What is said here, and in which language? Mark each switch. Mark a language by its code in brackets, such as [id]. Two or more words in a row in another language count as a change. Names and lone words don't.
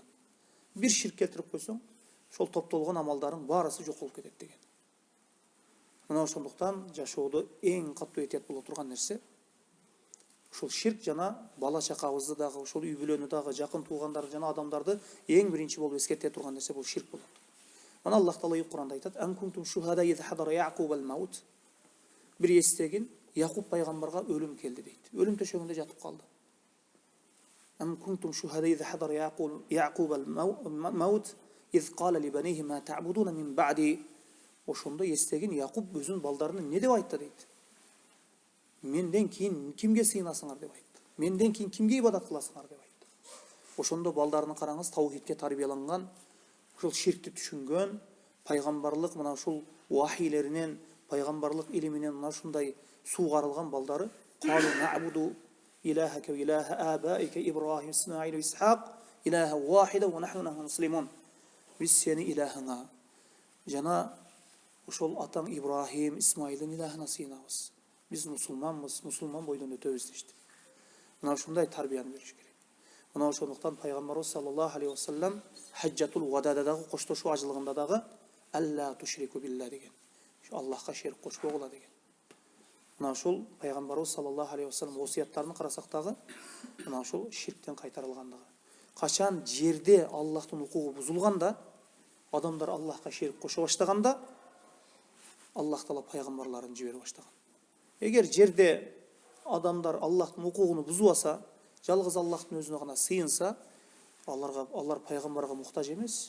[ky] Бир ширк келтирип койсоң, ошол топтолгон амалдарың баарысы жок болуп кетет деген. Мына ошондуктан жашоодо эң катуу этият боло турган нерсе ушул ширк жана бала чакабызды дагы, ошол үй бүлөнү дагы, жакын туугандарды жана адамдарды эң биринчи болуп эскерте турган нерсе бул ширк болот. Мына Аллах Таала Кур'анда айтат: [ar] "أم كنتم شهداء إذ حضر يعقوب الموت." [ky] Бир эстегин, Яқуб пайгамбарга өлүм келди дейт. Өлүм төшөгүндө жатып калды. [ar] أم كنتم شهداء إذ حضر يعقوب الموت إذ قال لبنيه ما تعبدون من بعدي. [ky] Ошондо эстегин Яқуб өзүнүн балдарына эмне деп айтты дейт. Менден кийин кимге сыйынасыңар деп айтты. Менден кийин кимге ибадат кыласыңар деп айтты. Ошондо балдарына караңыз, таухидке тарбияланган, ушул ширкти түшүнгөн, пайгамбарлык мына ушул вахилеринен, пайгамбарлык илиминен мына ушундай суугарылган балдары [ar] قالوا نعبد إلهك وإله آبائك إبراهيم وإسماعيل وإسحاق إلها واحدا ونحن له مسلمون. [ky] Биз сени илахыңа жана ошол атаң Ибрахим, Исмаилдин илахына сыйынабыз. Биз мусулманбыз, мусулман бойдон өтөбүз дешти. Мына ушундай тарбияны бериш керек. Мына ошондуктан пайгамбарыбыз [ar] صلى الله عليه وسلم حجة الوداع [ky] дагы, коштошуу ажылыгында дагы [ar] ألا تشركوا بالله [ky] деген. Аллахка шерик кошпогула деген. Мына ушул пайгамбарыбыз [ar] صلى الله عليه وسلم [ky] осуяттарын карасак дагы мына ушул ширктен кайтарылгандыгы. Качан жерде Аллахтын укугу бузулганда, адамдар Аллахка шерик кошо баштаганда, Аллах Таала пайгамбарларын жибере баштаган. Эгер жерде адамдар Аллахтын укугуну бузбаса, жалгыз Аллахтын өзүнө гана сыйынса, алар пайгамбарга муктаж эмес.